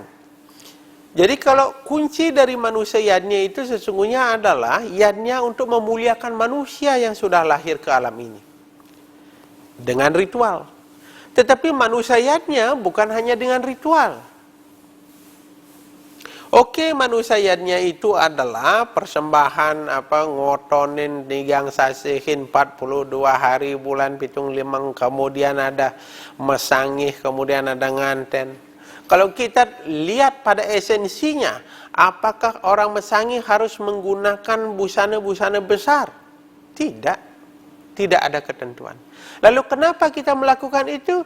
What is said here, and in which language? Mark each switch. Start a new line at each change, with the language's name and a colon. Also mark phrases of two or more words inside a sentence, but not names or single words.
Indonesian: Jadi kalau kunci dari manusia yadnya itu sesungguhnya adalah yadnya untuk memuliakan manusia yang sudah lahir ke alam ini dengan ritual. Tetapi manusia yadnya bukan hanya dengan ritual. Oke, manusia yadnya itu adalah persembahan
Balinese: ngotonin nigang sasihin
Indonesian: 42 hari bulan
Balinese: pitung limang,
Indonesian: kemudian ada mesangih, kemudian ada nganten. Kalau kita lihat pada esensinya, apakah orang mesangih harus menggunakan busana-busana besar? Tidak. Tidak ada ketentuan. Lalu kenapa kita melakukan itu?